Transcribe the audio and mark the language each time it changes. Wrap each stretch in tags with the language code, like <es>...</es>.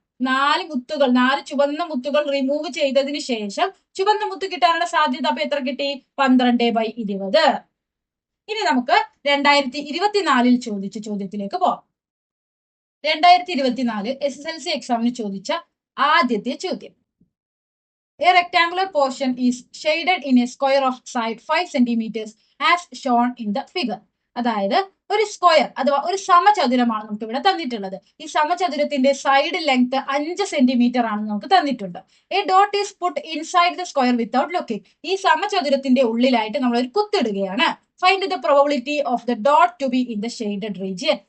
<ml>4 ചുവന്ന മുത്തുകൾ റിമൂവ് ചെയ്തതിന് ശേഷം ചുവന്ന മുത്ത് കിട്ടാനുള്ള സാധ്യത അപ്പൊ എത്ര കിട്ടി? 12/20. ഇനി നമുക്ക് 2024 ചോദിച്ച ചോദ്യത്തിലേക്ക് പോവാം. 2024 SSLC എക്സാമിന് ചോദിച്ച ആദ്യത്തെ ചോദ്യം.</ml> <en>A rectangular portion is shaded in a square of side 5 centimeters as shown in the figure.</en> <ml>അതായത് ഒരു സ്ക്വയർ അഥവാ ഒരു സമചതുരമാണ് നമുക്ക് ഇവിടെ തന്നിട്ടുള്ളത്. ഈ സമചതുരത്തിന്റെ സൈഡ് ലെങ്ത് 5 സെന്റിമീറ്റർ ആണെന്ന് നമുക്ക് തന്നിട്ടുണ്ട്.</ml> <en>A dot is put inside the square without looking.</en> <ml>ഈ സമചതുരത്തിന്റെ ഉള്ളിലായിട്ട് നമ്മൾ ഒരു കുത്തിടുകയാണ്.</ml> <en>Find the probability of the dot to be in the shaded region.</en>